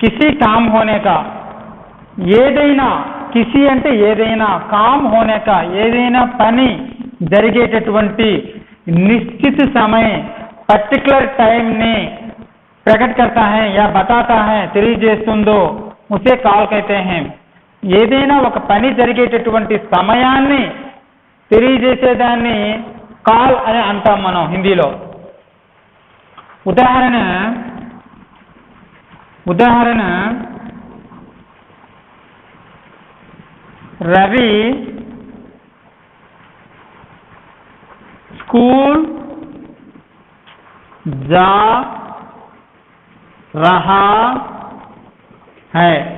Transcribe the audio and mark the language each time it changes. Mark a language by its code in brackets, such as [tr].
[hi] किसी काम होने का, [te] ఏదైనా, [hi] किसी [te] అంటే ఏదైనా, [hi] काम होने का [te] ఏదైనా పని జరిగేటటువంటి [hi] निश्चित समय, पर्टिकुलर टाइम ने प्रकट करता है या बताता है, [te] తెలియజేస్తుందో, [hi] उसे काल कहते हैं। [te] ఏదైనా ఒక పని జరిగేటటువంటి సమయాన్ని తెలియజేసేదాన్ని కాల్ అని అంటాం మనం హిందీలో। ఉదాహరణ, ఉదాహరణ [hi] रवि स्कूल जा रहा है।